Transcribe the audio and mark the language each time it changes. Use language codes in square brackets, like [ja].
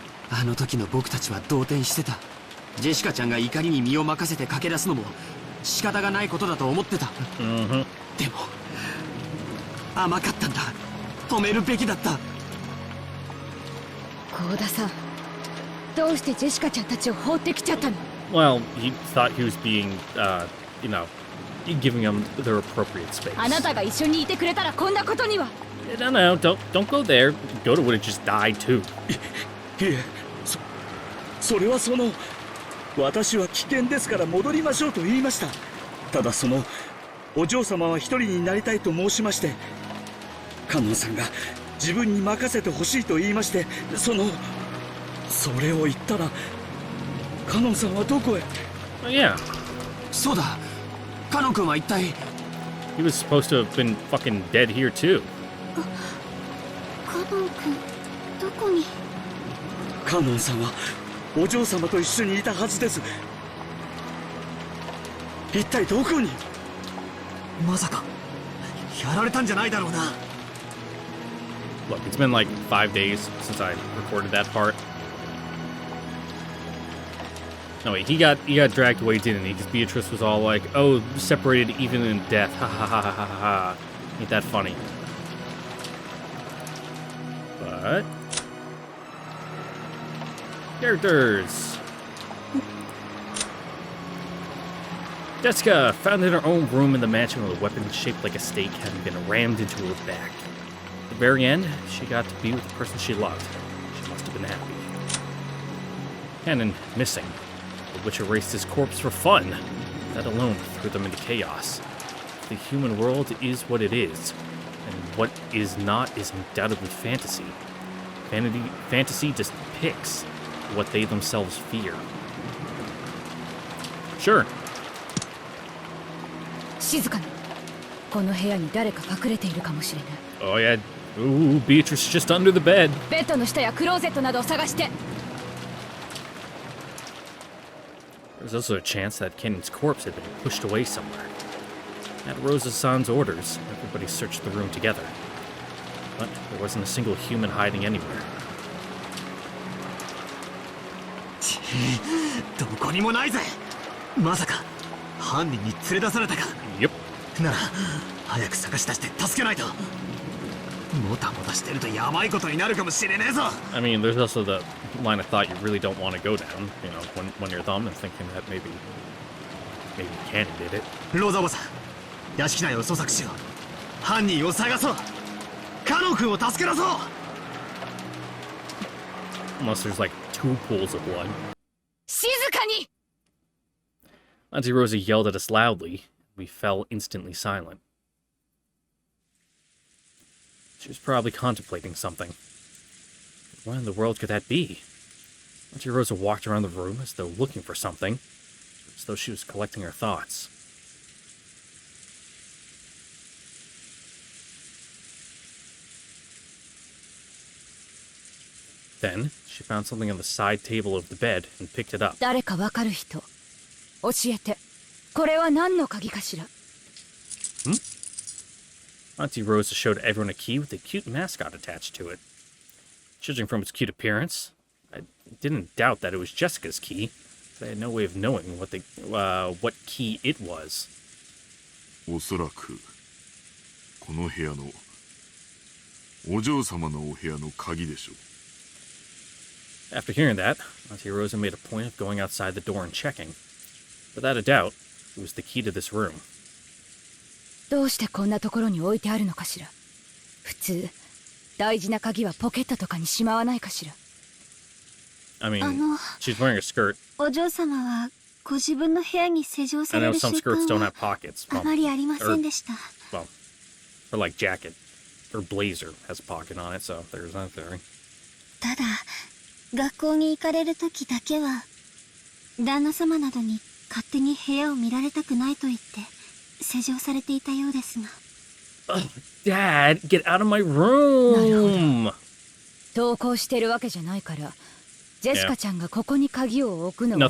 [ja] あの時の僕たちは動転してた。ジェシカちゃんが怒りに身を任せて駆け出すのも仕方がないことだと思ってた。でも甘かったんだ。止めるべきだった。幸田さん、どうしてジェシカちゃんたちを放ってきちゃったの？ [en] Well, he thought he was being, giving them their appropriate space. [ja] あなたが一緒にいてくれたらこんなことには。 [en] No, don't go there. Goda would have just died too. [ja] いえ、それは私は危険ですから戻りましょうと言いました。ただお嬢様は一人になりたいと申しまして、観音さんが自分に任せてほしいと言いまして、それを言ったら観音さんはどこへ？ [en] Oh, yeah. [ja] そうだ、カノ君は一体。 [en] He was supposed to have been fucking dead here too. [ja] カノン君どこに。カノンさんはお嬢様と一緒にいたはずです。一体どこに。まさかやられたんじゃないだろうな。 [en] Look, it's been like 5 days since I recorded that part. No wait, he got dragged away, didn't he? Because Beatrice was all like, "Oh, separated even in death." Ha ha ha ha ha ha. Ain't that funny? But characters. Jessica found in her own room in the mansion with a weapon shaped like a stake having been rammed into her back. At the very end, she got to be with the person she loved. She must have been happy. Cannon missing. The witch erased his corpse for fun. That alone threw them into chaos. The human world is what it is, and what is not is undoubtedly fantasy. Fantasy depicts what they themselves fear. Sure. [ja] 静かに。この部屋に誰か隠れているかもしれない。 [en] Oh yeah. Ooh, Beatrice just under the bed. [ja] ベッドの下やクローゼットなどを探して。 [en] There's also a chance that Kennan's corpse had been pushed away somewhere. At Rosa-san's orders, everybody searched the room together. But there wasn't a single human hiding anywhere. [ja] どこにもないぜ。まさか犯人に連れ出されたか。 [en] Yep. [ja] なら早く探し出して助けないと。もたもたしてるとやばいことになるかもしれねえぞ。 [en] I mean, there's also the line of thought you really don't want to go down, you know, when you're thumb and thinking that maybe Cannon did it. [ja] ローザおばさん、屋敷内を捜索しよう。犯人を探そう。カノン君を助け出そう。 [en] Unless there's like 2 pools of blood. [ja] 静かに。 [en] Auntie Rosa yelled at us loudly. We fell instantly silent. She was probably contemplating something. What in the world could that be? Auntie Rosa walked around the room as though looking for something, as though she was collecting her thoughts. Then, she found something on the side table of the bed and picked it up. [ja] 誰かわかる人。教えて。これは何の鍵かしら。 [en] Auntie Rosa showed everyone a key with a cute mascot attached to it. Judging from its cute appearance, I didn't doubt that it was Jessica's key, but I had no way of knowing what key it was. [ja] おそらくこの部屋のお嬢様のお部屋の鍵でしょう。 [en] After hearing that, Auntie Rosa made a point of going outside the door and checking. Without a doubt, it was the key to this room. [ja] どうしてこんなところに置いてあるのかしら。普通大事な鍵はポケットとかにしまわないかしら。 [en] I mean, she's wearing a skirt. [ja] お嬢様はご自分の部屋に施錠さ [en] I [ja] れ [en] know [ja] る習 [en] some skirts [ja] 慣 [en] don't [ja] は [en] have pockets. [ja] あまりありませんでした。 [en] Well, her like jacket, her blazer has a pocket on it, so there's that theory. [ja] ただ学校に行かれる時だけは旦那様などに勝手に部屋を見られたくないと言って施錠されていたようですが。 [en] Dad, get out of my room! [ja] 登校してるわけじゃないから、ジェシカちゃんがここに鍵を置くのは